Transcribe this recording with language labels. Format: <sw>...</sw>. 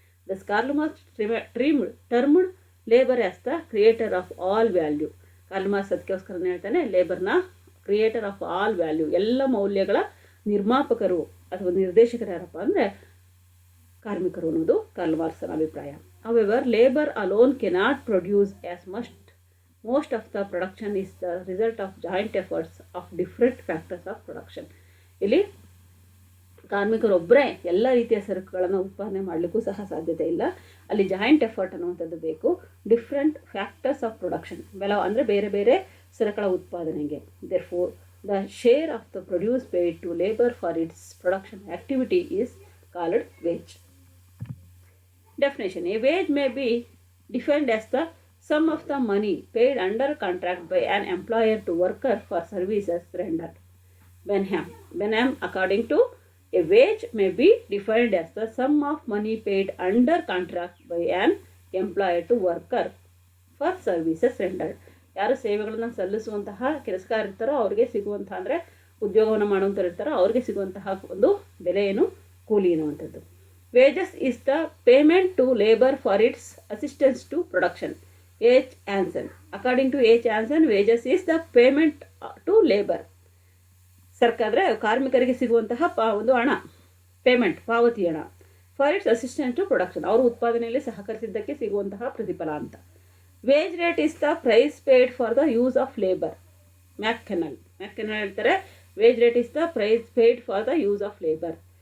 <en>Thus Karl Marx termed labour as the creator of all value.</en> <kn>Karl marks ಅದಕ್ಕೋಸ್ಕರ ಹೇಳ್ತಾನೆ ಲೇಬರ್ನ</kn> <en>creator of all value,</en> <kn>ಎಲ್ಲ ಮೌಲ್ಯಗಳ ನಿರ್ಮಾಪಕರು ಅಥವಾ ನಿರ್ದೇಶಕರು ಯಾರಪ್ಪ ಅಂದರೆ ಕಾರ್ಮಿಕರು ಅನ್ನೋದು ಕಾರ್ಲ್ ಮಾರ್ಕ್ಸ್ನ ಅಭಿಪ್ರಾಯ.</kn> <en>However, labor alone cannot produce as most of the production is the result of joint efforts of different factors of production.</en> <kn>ಇಲ್ಲಿ ಕಾರ್ಮಿಕರೊಬ್ಬರೇ ಎಲ್ಲ ರೀತಿಯ ಸರಕುಗಳನ್ನು ಉತ್ಪಾದನೆ ಮಾಡಲಿಕ್ಕೂ ಸಹ ಸಾಧ್ಯತೆ ಇಲ್ಲ. ಅಲ್ಲಿ ಜಾಯಿಂಟ್ ಎಫರ್ಟ್ ಅನ್ನುವಂಥದ್ದು ಬೇಕು.</kn> <en>different factors of production,</en> <kn>ಅಂದರೆ ಬೇರೆ ಬೇರೆ ಸರಕುಗಳ ಉತ್ಪಾದನೆಗೆ.</kn> <en>Therefore, the share of the produce paid to labor for its production activity is called wage. Definition: a wage may be defined as the sum of the money paid under contract by an employer to worker for services rendered. Benham, according to a wage may be defined as the sum of money paid under contract by an employer to worker for services rendered.</en> <kn>ಯಾರು ಸೇವೆಗಳನ್ನು ಸಲ್ಲಿಸುವಂತಹ ಕೆಲಸಗಾರ ಇರ್ತಾರೋ ಅವ್ರಿಗೆ ಸಿಗುವಂತಹ, ಅಂದರೆ ಉದ್ಯೋಗವನ್ನು ಮಾಡುವಂಥವ್ರು ಇರ್ತಾರೋ ಅವ್ರಿಗೆ ಸಿಗುವಂತಹ ಒಂದು ಬೆಲೆ ಏನು, ಕೂಲಿ ಎನ್ನುವಂಥದ್ದು.</kn> <en>Wages is the payment to labour for its assistance to production. H. Anson. According to H. Anson, wages is the payment to labor.</en> <kn>ಸರ್ಕಾದ್ರೆ ಕಾರ್ಮಿಕರಿಗೆ ಸಿಗುವಂತಹ ಒಂದು ಹಣ, ಪೇಮೆಂಟ್, ಪಾವತಿ ಹಣ.</kn> <en>for its assistance to production,</en> <kn>ಅವರು ಉತ್ಪಾದನೆಯಲ್ಲಿ ಸಹಕರಿಸಿದ್ದಕ್ಕೆ ಸಿಗುವಂತಹ ಪ್ರತಿಫಲ ಅಂತ.</kn> <en>Wage rate is the price paid for the use of labour.</en> <kn>ಮ್ಯಾಕ್ಕೆನಲ್ ಹೇಳ್ತಾರೆ,</kn> <en>Wage rate is the price paid for the use of labour.</en>